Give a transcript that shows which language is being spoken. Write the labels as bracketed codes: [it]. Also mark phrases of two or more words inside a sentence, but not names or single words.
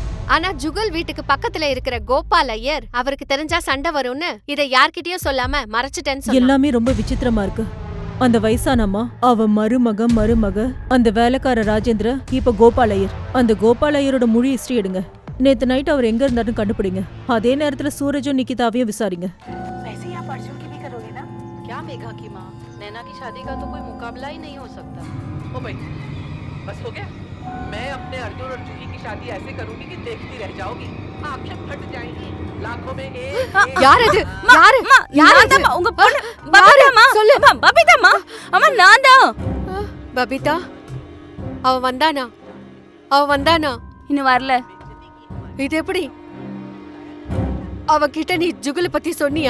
[ta] ஆனா ஜுகல் வீட்டுக்கு பக்கத்துல இருக்கிற கோபால் ஐயர் அவருக்கு தெரிஞ்சா சண்டை வரும்னு இதை யார்கிட்டயும் சொல்லாம மறைச்சிட்டேன்னு சொன்னான். எல்லாமே ரொம்ப விசித்திரமா இருக்கு. அந்த வயசானம்மா, அவ மருமக, அந்த வேலைக்கார ராஜேந்திர, இப்ப கோபால் ஐயர். அந்த கோபால் ஐயரோட முழு ஹிஸ்டரி எடுங்க. நேத்து நைட் அவர் எங்க இருந்தாருன்னு கண்டுபிடிங்க. அதே நேரத்துல சூரஜும் நிகிதாவையும் விசாரிங்க. [hi] मेघा की माँ, नैना की शादी का तो कोई मुकाबला ही नहीं हो सकता। ओ भाई, बस हो गया। मैं अपने अर्जुन और जूही की शादी ऐसे करूंगी कि देखती रह जाओगी, आंखें फट जाएंगी, लाखों में एक। [ta] யார் அது? யாரு? யார் அது? உங்க பொண்ணு பபிதாமா? சொல்லு. பபிதாமா? அம்மா நான் தான். பபிதா, அவ வந்தானா? இன்னும் வரல. இது எப்படி? அவகிட்ட நீ ஜுகுல பத்தி சொன்னியா?